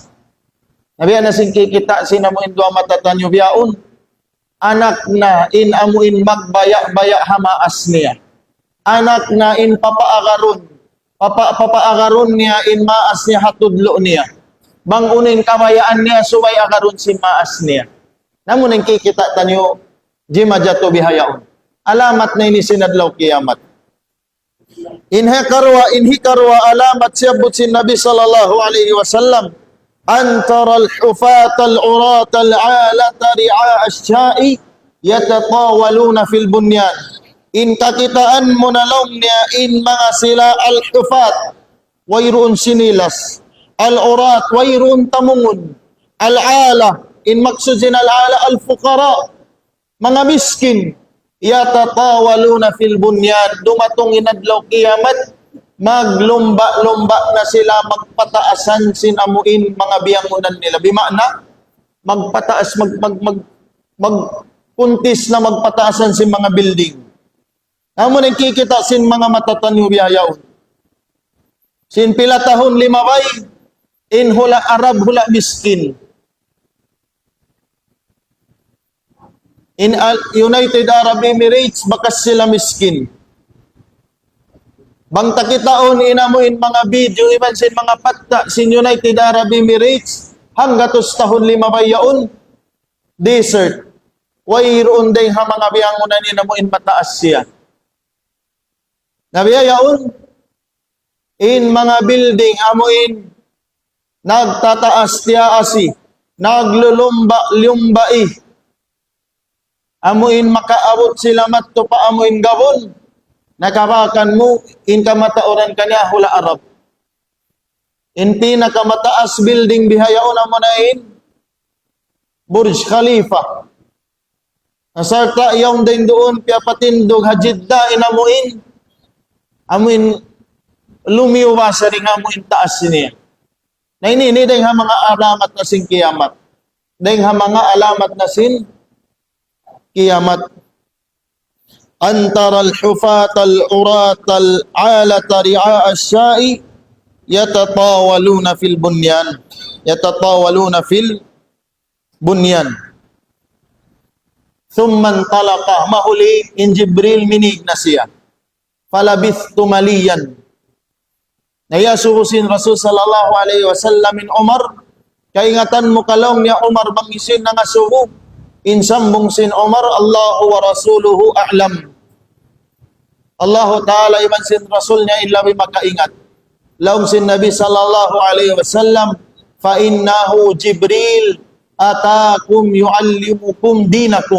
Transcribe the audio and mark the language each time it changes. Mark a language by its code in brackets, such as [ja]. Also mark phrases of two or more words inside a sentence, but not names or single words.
[tsg] Nabiya na sin kikita, sinamo in duwa matatanyo biyaon, anak na in amuin magbaya-baya hamaas niya. Anak na in papaagaron niya in maas niya hatudlo niya. Bangunin kabayaan niya suway agaron si maas niya. Namun ang kikita tanyo, jima jato bihayaon. Alamat na ini sinadlaw kiyamat. Inhi karwa alamat siyabot si Nabi [ar] صلى الله عليه وسلم. أنتر الحفاة العراة العالة رعاء الشاء يتطاولون في البنيان. [tsg] إن kakitaan mo na lang niya in mga sila al-hufat, wayroon sinilas, al-urat, wayroon tamungon, al-ala, in maksud sin al-ala, al-fuqara, mga miskin, [ar] يتطاولون في البنيان, [tsg] dumatong inadlaw kiyamat, maglumba-lumba na sila, magpataasan sinamuin mga biyangunan nila. Bimana, magpataas, magpuntis na magpataasan sin mga building. Amo nang kikita sin mga matatanyo biyayaon. Sin pila tahon limabay, in hula Arab, hula miskin. In United Arab Emirates, bakas sila miskin. Bang takitaon inamuin mga video iban sin mga patta sin United Arab Emirates hanggatos tahon limabay yaon desert. Wayroon day ha mga biyangunan inamuin mataas siya. Nabiyayaon in mga building amuin nagtataas tiyaasi, naglulumba-lumbai. Amuin makaabot sila matto pa amuin gabon. Nakabakan mo, in kamataoran kanya hula Arab. In pinakamataas building bihayaon mo na in Burj Khalifa. Nasarta yung din doon, piapatindog hajidda inamuin. Amuin lumiwa sa ring amuin taas niya. Na ini dahil ha mga alamat na sin kiyamat. Dahil ha mga alamat na sin kiyamat. [ar] أن ترى الحفاة العراة العالة رعاء الشاء يتطاولون في البنيان. يتطاولون في البنيان. ثم انطلق [tsg] mahuli in Jibril minig na siya. [ar] فلبثت مليا. [tsg] Nayasuhusin Rasul [ar] صلى الله عليه وسلم [tsg] in Umar. Kaingatan mo kalong niya Umar bangisin na nga suhu. Insambong sin Umar, [ar] الله ورسوله أعلم. الله تعالى [tsg] iman sin Rasul niya ilawi makaingat. Laum sin Nabi [ar] صلى الله عليه وسلم فإنه جبريل أتاكم يعلمكم دينكم.